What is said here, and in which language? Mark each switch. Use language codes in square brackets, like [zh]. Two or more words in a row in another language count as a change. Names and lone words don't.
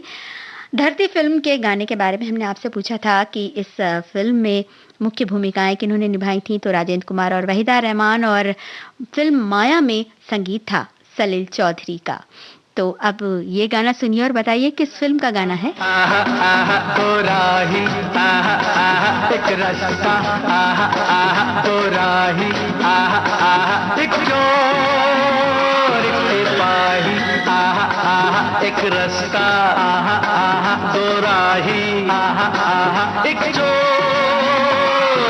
[hi] धरती फिल्म के गाने के बारे में हमने आपसे पूछा था कि इस फिल्म में मुख्य भूमिकाएं किन्होंने निभाई थी, तो राजेंद्र कुमार और वहीदा रहमान, और फिल्म माया में संगीत था सलील चौधरी का। तो अब ये गाना सुनिए और बताइए किस फिल्म का गाना है। आहा आहा तो राही, आहा आहा एक रास्ता, आहा आहा तो राही, आहा आहा एक चोर एक सिपाही, आहा आहा एक रास्ता, आहा आहा तो राही, आहा आहा एक चोर